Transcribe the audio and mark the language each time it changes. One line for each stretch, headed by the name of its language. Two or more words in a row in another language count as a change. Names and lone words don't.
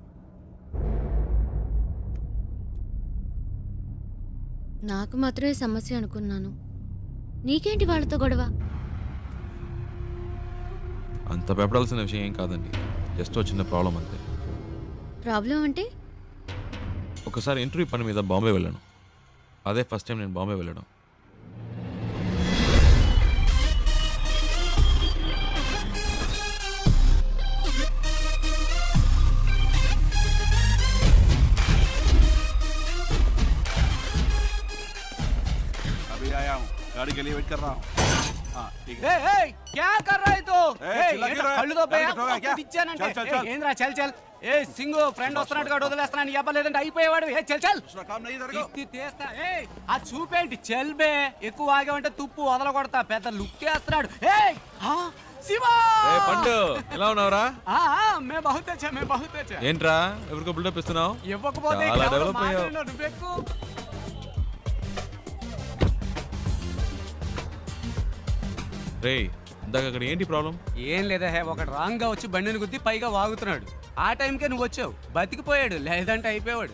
Telugu: నాకు మాత్రమే సమస్య అనుకున్నాను. నీకేంటి వాళ్ళతో గొడవ? అంత భయపడాల్సిన విషయం ఏం కాదండి, జస్ట్ చిన్న ప్రాబ్లం అంతే. ప్రాబ్లం అంటే? ఒకసారి ఇంటర్వ్యూ పని మీద బాంబే వెళ్ళాను. అదే ఫస్ట్ టైం నేను బాంబే వెళ్ళడం.
Hindi: अभी आया हूँ, गाड़ी के लिए वेट कर रहा हूँ। हाँ ठीक है। क्या कर रहा है तो चिल्ला क्यों रहा है?
Telugu: కళ్ళు తో
Hindi: टारगेट होगा क्या?
Telugu: ఇచ్చానంటే
Hindi: चल, चल, चल।
Telugu: ఏంద్రా
Hindi: चल चल
Telugu: ఏ సింగు ఫ్రెండ్ వస్తున్నాడు కూడా వదిలేస్తున్నాను ఇవ్వలేదంటే అయిపోయేవాడు ఏ
Hindi: चल चल दूसरा काम नहीं तेरे को।
Telugu: ఇది తీస్తా ఏ ఆ చూపేంటి
Hindi: चल बे
Telugu: ఎక్కువ ఆగావంటే తుప్పు వదలగొడతా పెద్ద లుక్ వేస్తున్నాడు ఏ శివా ఏ పండు ఎలా ఉన్నావురా?
Hindi: मैं बहुत अच्छा मैं बहुत अच्छा
Telugu: ఏంట్రా ఎవరికో బిల్డప్ ఇస్తున్నావు? ఇవ్వకపోతే చాలా ఇక్కడ డెవలప్ అయ్యావు. మాట్లాడినావు, నువ్వెక్కు. రే ఇందాక అక్కడ ఏంటి ప్రాబ్లం? ఏం లేదా హే ఒకటి రాంగ్ గా వచ్చి బండిని గుద్ది పైగా వాగుతున్నాడు. ఆ టైంకే నువ్వు వచ్చావు, బతికిపోయాడు, లేదంటే అయిపోయాడు.